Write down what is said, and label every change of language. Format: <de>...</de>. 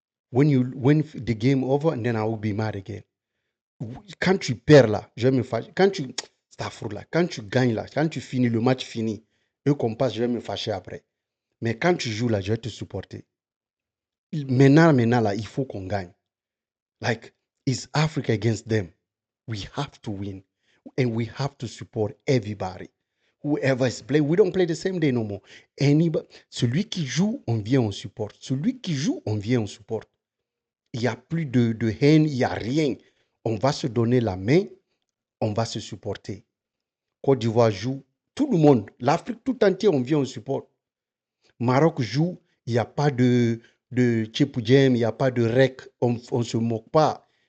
<en>When the game over, and then I will be mad again.</en> <fr>Quand tu perds là, je vais me fâcher. Quand tu gagnes là, quand tu finis le match fini, eux qu'on passe, je vais me fâcher après. Mais quand tu joues là, je vais te supporter. Maintenant là, il faut qu'on gagne.</fr> <en>Like, it's Africa against them. We have to win. And we have to support everybody. Whoever is playing, we don't play the same day no more.</en> <fr>Celui qui joue, on vient, on supporte. Celui qui joue, on vient, on supporte. Il n'y a plus de haine, il n'y a rien. On va se donner la main, on va se supporter. Côte d'Ivoire joue, tout le monde, l'Afrique tout entière, on vient, on supporte. Maroc joue, il n'y a pas de Tchèpoudjem, il n'y a pas de rec, on ne se moque pas.</fr>